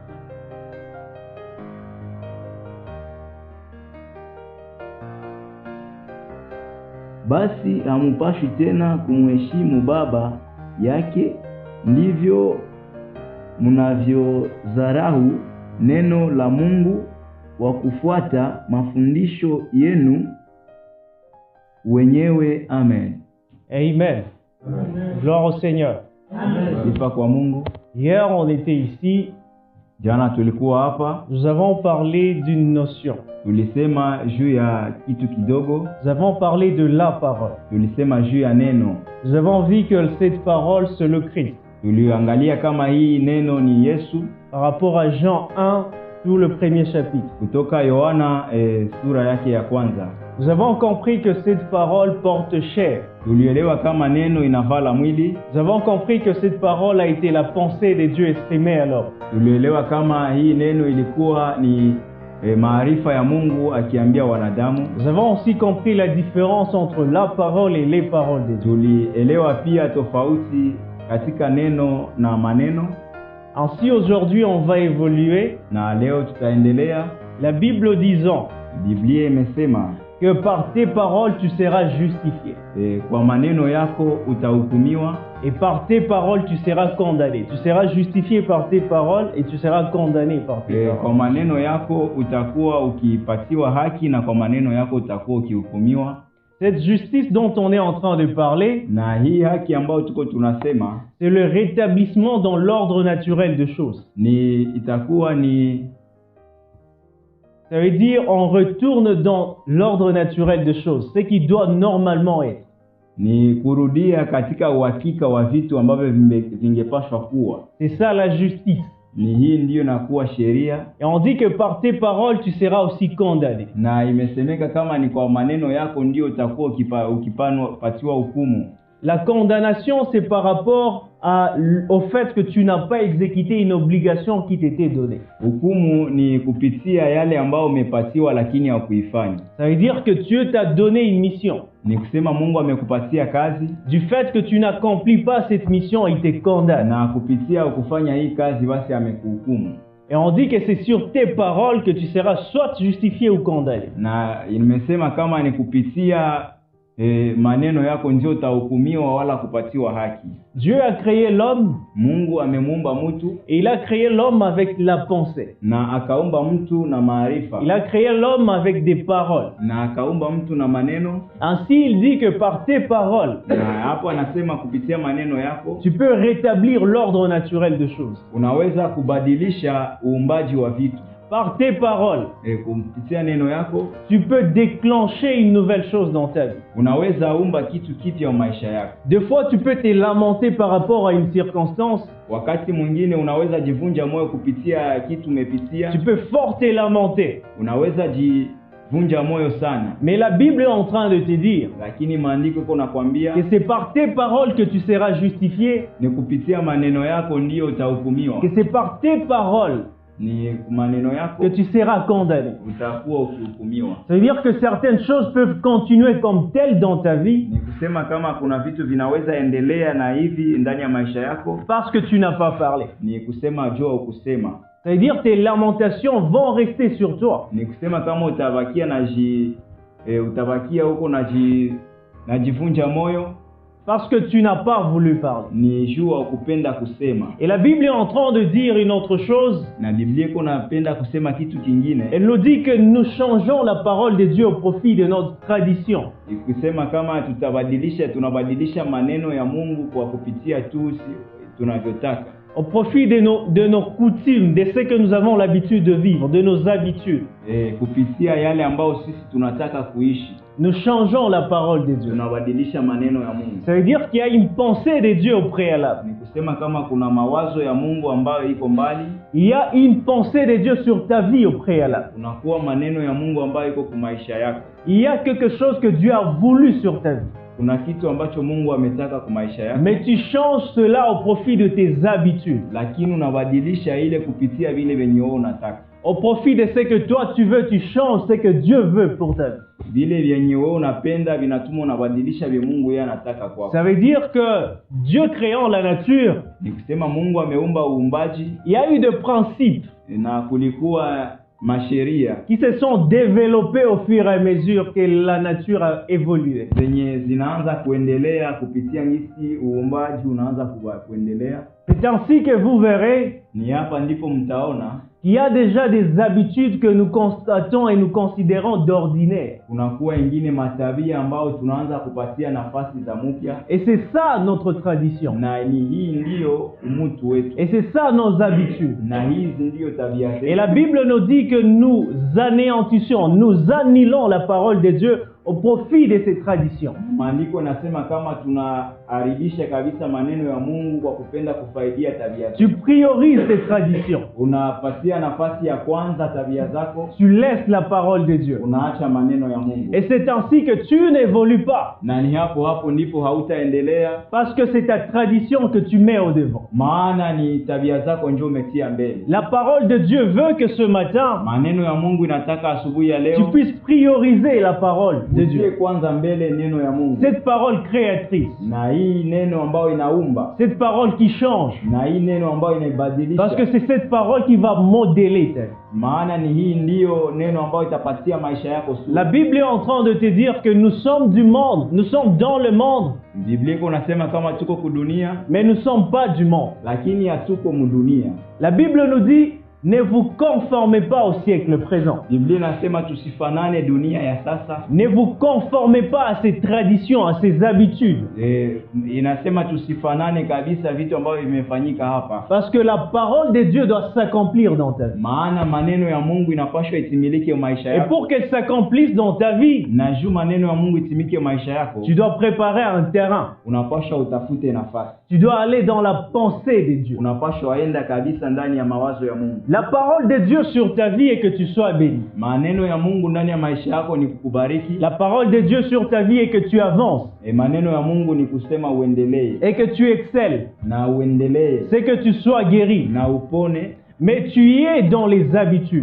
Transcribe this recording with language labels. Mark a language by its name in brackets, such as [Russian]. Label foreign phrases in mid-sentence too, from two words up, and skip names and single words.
[Swahili] Basi hamupashi tena kumheshimu baba yake, ndivyo mnavyodharau neno la Mungu wa kufuata mafundisho yenu wenyewe. Amen. [French] Amen. Gloire au Seigneur. [Swahili] Sifa kwa Mungu. [French] Hier on était ici. [Swahili] Jana tulikuwa hapa. [French] Nous avons parlé d'une notion. [Swahili] Tulisema juu ya kitu kidogo. [French] Nous avons parlé de la parole. [Swahili] Tulisema juu ya neno. [French] Nous avons vu que cette parole c'est le Christ. [Swahili] Tuliangalia kama hii neno ni Yesu. [French] Par rapport à Jean 1, tout le premier chapitre. [Swahili] Kutoka Yohana sura yake ya kwanza. [French] Nous avons compris que cette parole porte chair. [Swahili] Tulielewa kama neno inavala mwili. [French] Nous avons compris que cette parole a été la pensée de Dieu exprimée alors. [Swahili] Tulielewa kama hii neno ilikuwa ni maarifa ya Mungu akiambia wanadamu. [French] Nous avons aussi compris la différence entre la parole et les paroles de Dieu. [Swahili] Tulielewa pia tofauti katika neno na maneno. [French] Ainsi aujourd'hui on va évoluer. [Swahili] Na leo tutaendelea. [French] La Bible disant, [Swahili] Biblia imesema [French] que par tes paroles tu seras justifié. [Swahili] Kwa maneno yako utahukumiwa, [French] Et par tes paroles tu seras condamné. Tu seras justifié par tes paroles et tu seras condamné par tes [Swahili] kwa [French] paroles. [Swahili] maneno yako utakuwa ukipatiwa haki na kwa maneno yako utakuwa ukihukumiwa. [French] Cette justice dont on est en train de parler, [Swahili] Na hii haki ambayo tuko tunasema [French] c'est le rétablissement dans l'ordre naturel de choses. [Swahili] itakuwa ni [French] Ça veut dire on retourne dans l'ordre naturel de choses, ce qui doit normalement être. [Swahili] ni kurudia katika uhakika wa vitu ambavyo vingepaswa kuwa. [French] C'est ça la justice. [Swahili] Ni hii ndiyo nakuwa sheria, [French] Et on dit que par tes paroles tu seras aussi condamné. [Swahili] na imesemeka kama ni kwa maneno yako ndio utakuwa ukipatiwa hukumu. [French] La condamnation, c'est par rapport au fait que tu n'as pas exécuté une obligation qui t'était donnée. [Swahili] Hukumu ni kupitia yale ambayo umepatiwa lakini haukuifanya. [French] Ça veut dire que Dieu t'a donné une mission. [Swahili] Ni kusema Mungu amekupatia kazi, [French] Du fait que tu n'accomplis pas cette mission, il te condamne. [Swahili] na kupitia kufanya hii kazi basi amekuhukumu. [French] Et on dit que c'est sur tes paroles que tu seras soit justifié ou condamné. [Swahili] Na imesema kama ni kupitia maneno yako ndio utahukumiwa wala kupatiwa haki. [French] Dieu a créé l'homme [Swahili] Mungu amemuumba mtu, [French] et il a créé l'homme avec la pensée. [Swahili] na akaumba mtu na maarifa, [French] Il a créé l'homme avec des paroles. [Swahili] na akaumba mtu na maneno. [French] Ainsi, il dit que par tes paroles, [Swahili] Na hapo anasema kupitia maneno yako [French] tu peux rétablir l'ordre naturel de choses. [Swahili] unaweza kubadilisha uumbaji wa vitu. [French] Par tes paroles, [Swahili] Kupitia neno yako [French] tu peux déclencher une nouvelle chose dans ta vie. [Swahili] unaweza umba kitu kipya wa maisha yako. [French] Des fois, tu peux te lamenter par rapport à une circonstance. [Swahili] Wakati mwingine unaweza jivunja moyo kupitia kitu umepitia. [French] Tu peux fort te lamenter. [Swahili] Unaweza jivunja moyo sana. [French] Mais la Bible est en train de te dire [Swahili] Lakini maandiko yako nakwambia [French] que c'est par tes paroles que tu seras justifié, [Swahili] ni kupitia maneno yako ndio utahukumiwa. [French] que c'est par tes paroles [Swahili] Ni maneno yako [French] que tu seras condamné. [Swahili] utakuwa ukihukumiwa. [French] Ça veut dire que certaines choses peuvent continuer comme telles dans ta vie [Swahili] Ni kusema kama kuna vitu vinaweza endelea na hivi ndani ya maisha yako, [French] parce que tu n'as pas parlé. [Swahili] ni kusema jua ukusema. [French] Ça veut dire que tes lamentations vont rester sur toi. [Swahili] Ni kusema kama utabakia huko najivunja moyo, [French] Parce que tu n'as pas voulu parler. [Swahili] ni jua ukupenda kusema. [French] Et la Bible est en train de dire une autre chose. [Swahili] Na Biblia iko napenda kusema kitu kingine. [French] Elle nous dit que nous changeons la parole de Dieu au profit de notre tradition. [Swahili] Ikusema kama tunabadilisha maneno ya Mungu kwa kupitia tu tunavyotaka. [French] Au profit de nos coutumes, de ce que nous avons l'habitude de vivre, de nos habitudes. [Swahili] Kupitia yale ambao sisi tunataka kuishi. [French] Nous changeons la parole de Dieu. [Swahili] Tunabadilisha maneno ya Mungu. [French] Ça veut dire qu'il y a une pensée de Dieu au préalable. [Swahili] Ni kusema kama kuna mawazo ya Mungu ambayo iko mbali. [French] Il y a une pensée de Dieu sur ta vie au préalable. [Swahili] Kunakuwa maneno ya Mungu ambayo iko kwa maisha yako. [French] Il y a quelque chose que Dieu a voulu sur ta vie. [Swahili] Kuna kitu ambacho Mungu ametaka kwa maisha yako. [French] Mais tu changes cela au profit de tes habitudes. [Swahili] Lakini unabadilisha ile kupitia vile venye wewe unataka. [French] Au profit de ce que toi tu veux, tu changes ce que Dieu veut pour ta vie. [Swahili] Vile vyenye wewe unapenda vinatuma unabadilisha vile Mungu yeye anataka kwako. [French] Ça veut dire que Dieu créant la nature, [Swahili] Ni kusema Mungu ameumba uumbaji, [French] il y a eu des principes [Swahili] na kulikuwa masheria [French] qui se sont développés au fur et à mesure que la nature a évolué. [Swahili] zenye zinaanza kuendelea kupitia ngisi uumbaji unaanza kuendelea. [French] C'est ainsi que vous verrez [Swahili] Ni hapa ndipo mtaona [French] qu'il y a déjà des habitudes que nous constatons et nous considérons d'ordinaire. [Swahili] kunakuwa ingine matabia ambao tunaanza kupatia nafasi za mpya, [French] Et c'est ça notre tradition. [Swahili] na ni hii ndiyo umutu wetu, [French] Et c'est ça nos habitudes. [Swahili] na hizi ndiyo tabia zetu. [French] Et la Bible nous dit que nous anéantissons, nous annulons la parole de Dieu au profit de ces traditions. [Swahili] Maandiko nasema kama tunaharibisha kabisa maneno ya Mungu kwa kupenda kufaidia tabia [French] Tu [Swahili] zetu. [French] priorises ces traditions. [Swahili] Unapatia nafasi ya kwanza tabia zako, [French] Tu laisses la parole de Dieu. [Swahili] unaacha maneno ya Mungu. [French] Et c'est ainsi que tu n'évolues pas. [Swahili] Na ni hapo ndipo hautaendelea, [French] Parce que c'est ta tradition que tu mets au devant. [Swahili] maana ni tabia zako ndio umetia mbele. [French] La parole de Dieu veut que ce matin, [Swahili] Maneno ya Mungu inataka asubuhi ya [French] tu [Swahili] leo [French] puisses prioriser la parole. de [Swahili] Utie [French] Dieu. [Swahili] kwanza mbele neno ya Mungu. [French] Cette parole créatrice, [Swahili] Na hii neno ambayo inaumba. [French] cette parole qui change. [Swahili] Na hii neno ambayo inaibadilisha. [French] Parce que c'est cette parole qui va modeler ta vie. [Swahili] Maana ni hii ndiyo neno ambayo itapatia maisha yako sura. [French] La Bible est en train de te dire que nous sommes du monde, nous sommes dans le monde, [Swahili] Biblia iko nasema kama tuko kudunia [French] mais nous ne sommes pas du monde. [Swahili] lakini hatuko mudunia. [French] La Bible nous dit, ne vous conformez pas au siècle présent. [Swahili] Biblia inasema tusifanane dunia ya sasa. [French] Ne vous conformez pas à ces traditions, à ces habitudes. [Swahili] Inasema tusifanane kabisa vitu ambavyo vimefanyika hapa. [French] Parce que la parole de Dieu doit s'accomplir dans ta vie. [Swahili] Maana maneno ya Mungu inapaswa itimilike maisha [French] Et [Swahili] yako. [French] pour qu'elle s'accomplisse dans ta vie, [Swahili] Na juu maneno ya Mungu itimike maisha yako, [French] tu dois préparer un terrain. [Swahili] unapaswa utafute nafasi. [French] Tu dois aller dans la pensée de Dieu. [Swahili] Unapaswa enda kabisa ndani ya mawazo ya Mungu. [French] La parole de Dieu sur ta vie est que tu sois béni. [Swahili] Maneno ya Mungu ndani ya maisha yako ni kukubariki. [French] La parole de Dieu sur ta vie est que tu avances [Swahili] Maneno ya Mungu ni kusema uendelee [French] et que tu excelles. [Swahili] na uendelee [French] C'est que tu sois guéri. [Swahili] na upone, [French] Mais tu y es dans les habitudes.